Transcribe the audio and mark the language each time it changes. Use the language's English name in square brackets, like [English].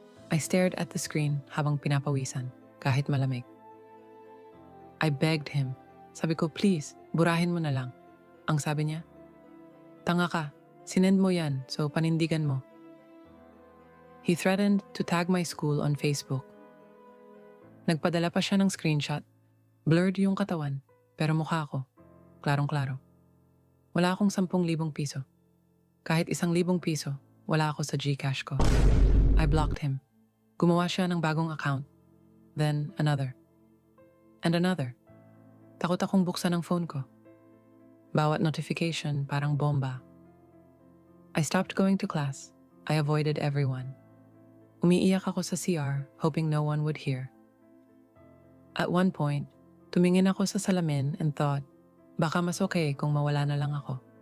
[English] I stared at the screen [Filipino] habang pinapawisan, kahit malamig. [English] I begged him. [Filipino] Sabi ko, please, burahin mo na lang. Ang sabi niya, tanga ka, sinend mo yan, so panindigan mo. [English] He threatened to tag my school on Facebook. [Filipino] Nagpadala pa siya ng screenshot. Blurred yung katawan, pero mukha ko, klarong-klaro. Wala akong 10,000 piso. Kahit 1,000 piso, wala ako sa GCash ko. [English] I blocked him. [Filipino] Gumawa siya ng bagong account. [English] Then another. And another. [Filipino] Takot akong buksan ang phone ko. Bawat notification parang bomba. [English] I stopped going to class. I avoided everyone. [Filipino] Umiiyak ako sa CR, [English] hoping no one would hear. At one point, [Filipino] tumingin ako sa salamin [English] and thought, [Filipino] baka mas okay kung mawala na lang ako.